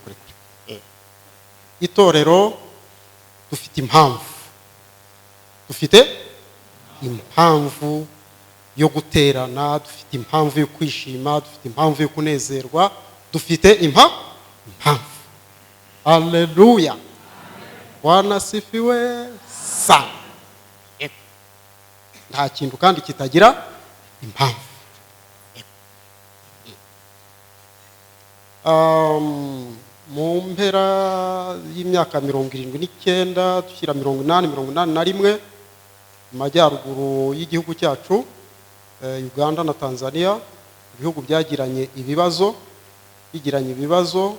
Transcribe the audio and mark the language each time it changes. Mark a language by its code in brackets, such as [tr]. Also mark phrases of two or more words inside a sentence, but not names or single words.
[rw] Itorero dufite impamvu yo guterana, dufite impamvu yo kwishima, dufite impamvu yo kunezerwa, dufite impamvu. Haleluya, [sw] Bwana asifiwe sana. [rw] Nta kintu kandi kitagira impamvu. Mu mpera y'imyaka 79 dushyira 81 mu majyaruguru y'igihugu cyacu, Uganda na Tanzania, ibihugu byagiranye ibibazo.